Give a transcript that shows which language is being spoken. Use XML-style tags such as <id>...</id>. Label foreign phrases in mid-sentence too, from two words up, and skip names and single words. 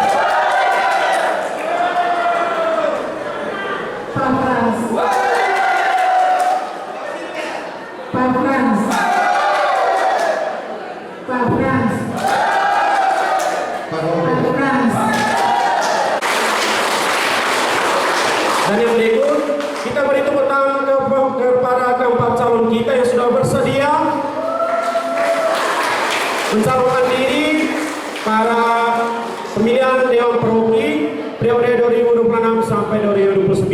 <id>Pak Frans. Pak Frans. Pak Frans. Pak Frans. Dan yang berikut, kita beri tepuk tangan kepada keempat calon kita yang sudah bersedia mencalonkan diri pada pemilihan Dewan Paroki periode 2026 sampai 2029.</id>